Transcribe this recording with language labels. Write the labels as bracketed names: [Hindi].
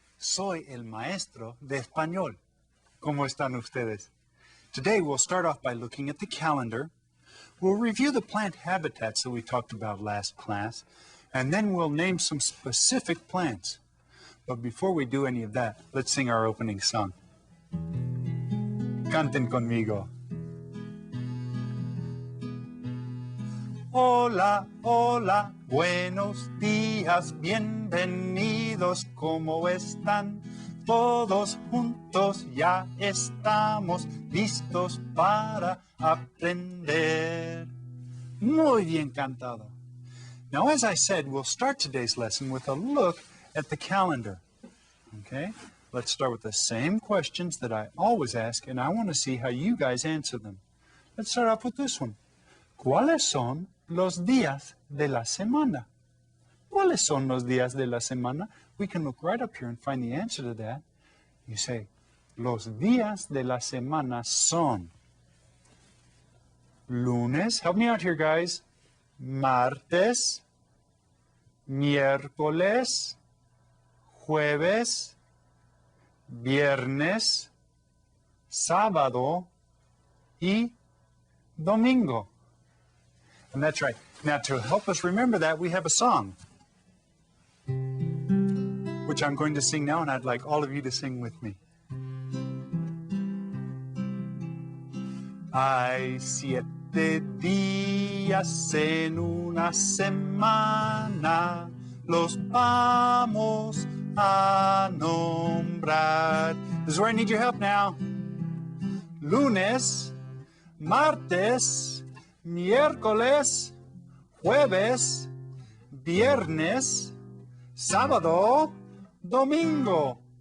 [Spanish] Soy el maestro de español. ¿Cómo están ustedes? [English] Today we'll start off by looking at the calendar. We'll review the plant habitats that we talked about last class, and then we'll name some specific plants. But before we do any of that, let's sing our opening song. [Spanish] Canten conmigo. Hola, hola, buenos días, bienvenidos, ¿cómo están? Todos juntos ya estamos listos para aprender. Muy bien cantado. [English] Now, as I said, we'll start today's lesson with a look at the calendar. Okay? Let's start with the same questions that I always ask, and I want to see how you guys answer them. Let's start off with this one. [Spanish] ¿Cuáles son los días de la semana? ¿Cuáles son los días de la semana? [English] We can look right up here and find the answer to that. You say, [Spanish] los días de la semana son lunes, [English] help me out here guys, [Spanish] martes, miércoles, jueves, viernes, sábado y domingo. [English] And that's right. Now, to help us remember that, we have a song, which I'm going to sing now, and I'd like all of you to sing with me. [Spanish] Hay 7 días en una semana, los vamos a nombrar. [English] This is where I need your help now. [Spanish] Lunes, martes, miércoles, jueves, viernes, sábado, domingo.